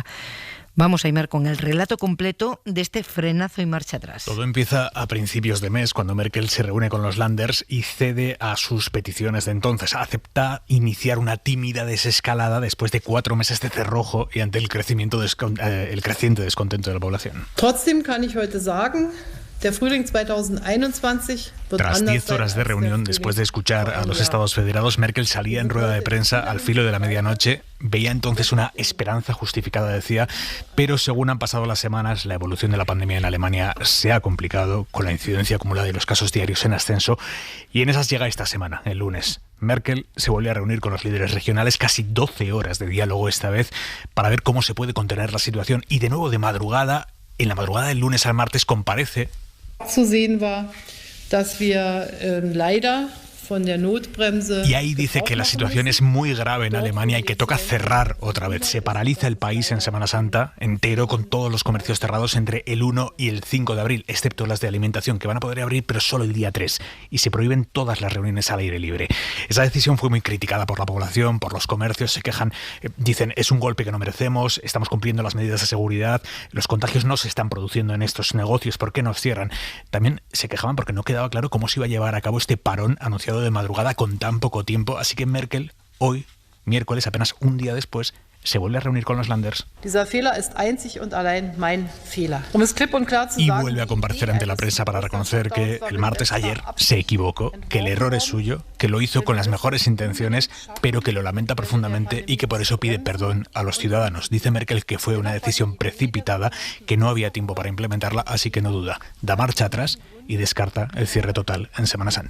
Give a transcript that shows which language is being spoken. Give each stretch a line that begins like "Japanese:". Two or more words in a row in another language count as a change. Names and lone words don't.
Spanish: Vamos a ir con el relato completo de este frenazo y marcha atrás. Todo empieza a principios de mes, cuando Merkel se reúne con los Länders y cede a sus peticiones de entonces. Acepta iniciar una tímida desescalada después de 4 meses de cerrojo y ante el creciente descontento de la población.
German: Trotzdem kann ich heute sagen, der Frühling 2021
Spanish: Tras 10 horas de reunión, después de escuchar a los Estados federados, Merkel salía en rueda de prensa al filo de la medianoche. Veía entonces una esperanza justificada, decía, pero según han pasado las semanas, la evolución de la pandemia en Alemania se ha complicado, con la incidencia acumulada y los casos diarios en ascenso, y en esas llega esta semana, el lunes. Merkel se volvió a reunir con los líderes regionales, casi 12 horas de diálogo esta vez, para ver cómo se puede contener la situación, y de nuevo de madrugada, en la madrugada del lunes al martes, comparece.
German: Zu sehen war, dass wir leider von der Notbremse.
Spanish: Y ahí dice que la situación es muy grave en Alemania y que toca cerrar otra vez. Se paraliza el país en Semana Santa entero, con todos los comercios cerrados entre el 1 y el 5 de abril, excepto las de alimentación, que van a poder abrir, pero solo el día 3. Y se prohíben todas las reuniones al aire libre. Esa decisión fue muy criticada por la población, por los comercios. Se quejan, dicen, es un golpe que no merecemos, estamos cumpliendo las medidas de seguridad, los contagios no se están produciendo en estos negocios, ¿por qué nos cierran? También se quejaban porque no quedaba claro cómo se iba a llevar a cabo este parón anunciado de madrugada con tan poco tiempo, así que Merkel hoy miércoles, apenas un día después, se vuelve a reunir con los Länders.
German: Dieser Fehler ist einzig und allein mein Fehler. Es klipp und klar zu
Spanish: Y
German: sagen,
Spanish: vuelve a comparecer ante la prensa para reconocer que el martes ayer se equivocó, que el error es suyo, que lo hizo con las mejores intenciones, pero que lo lamenta profundamente y que por eso pide perdón a los ciudadanos. Dice Merkel que fue una decisión precipitada, que no había tiempo para implementarla, así que no duda, da marcha atrás y descarta el cierre total en Semana Santa.